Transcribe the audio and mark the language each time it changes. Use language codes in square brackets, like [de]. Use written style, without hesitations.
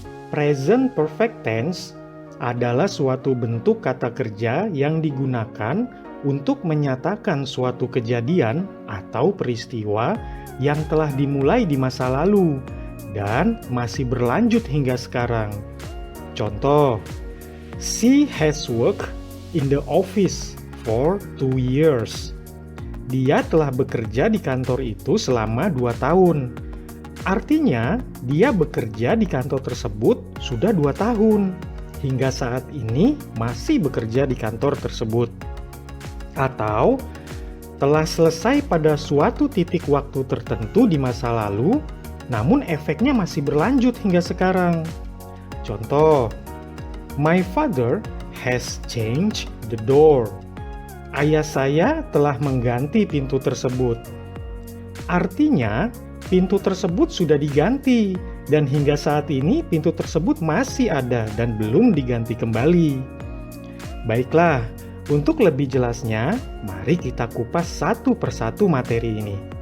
[id] Present Perfect Tense adalah suatu bentuk kata kerja yang digunakan untuk menyatakan suatu kejadian atau peristiwa yang telah dimulai di masa lalu dan masih berlanjut hingga sekarang. Contoh, [en] she has worked in the office for 2 years. [id] Dia telah bekerja di kantor itu selama 2 tahun. Artinya, dia bekerja di kantor tersebut sudah 2 tahun. Hingga saat ini masih bekerja di kantor tersebut. Atau telah selesai pada suatu titik waktu tertentu di masa lalu, namun efeknya masih berlanjut hingga sekarang. Contoh, [en] my father has changed the door. [id] Ayah saya telah mengganti pintu tersebut. Artinya, pintu tersebut sudah diganti, dan hingga saat ini pintu tersebut masih ada dan belum diganti kembali. Baiklah, untuk lebih jelasnya, mari kita kupas satu persatu materi ini.